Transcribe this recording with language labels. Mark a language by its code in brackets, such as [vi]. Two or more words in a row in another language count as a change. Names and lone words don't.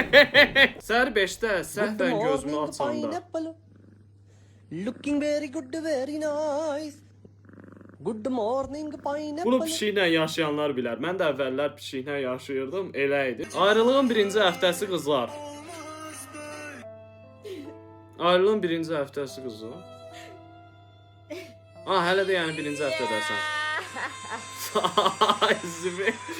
[az] Səhər 5-də səhvən gözümü açanda. [en] Looking very good, very nice. Good morning, pineapple. [az] Bunu pişiklə yaşayanlar bilər. Mən də əvvəllər pişiklə yaşayırdım, elə idi. Ayrılığın birinci həftəsi qızlar. Ayrılığın birinci həftəsi qızlar. Hələ də yəni birinci həftədəsən. Ay zibə.